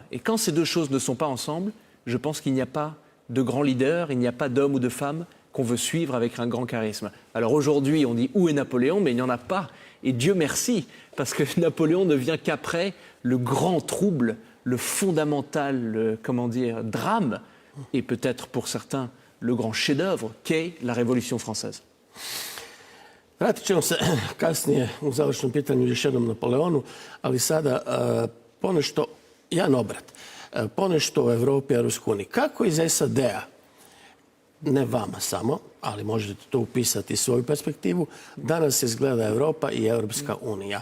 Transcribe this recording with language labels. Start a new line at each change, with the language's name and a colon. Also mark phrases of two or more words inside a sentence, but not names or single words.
French: Et quand ces deux choses ne sont pas ensemble, je pense qu'il n'y a pas de grand leader, il n'y a pas d'homme ou de femme qu'on veut suivre avec un grand charisme. Alors aujourd'hui, on dit où est Napoléon, mais il n'y en a pas. Et Dieu merci, parce que Napoléon ne vient qu'après le grand trouble, le fondamental, drame, et peut-être pour certains le grand chef-d'œuvre qu'est la Révolution française.
Croatian: Vratit ćemo se kasnije u završnom pitanju još jednom Napoleonu, ali sada ponešto, jedan obrat, ponešto u Evropi i Europskoj uniji. Kako iz SAD-a, ne vama samo, ali možete to upisati svoju perspektivu, danas izgleda Europa i Europska unija?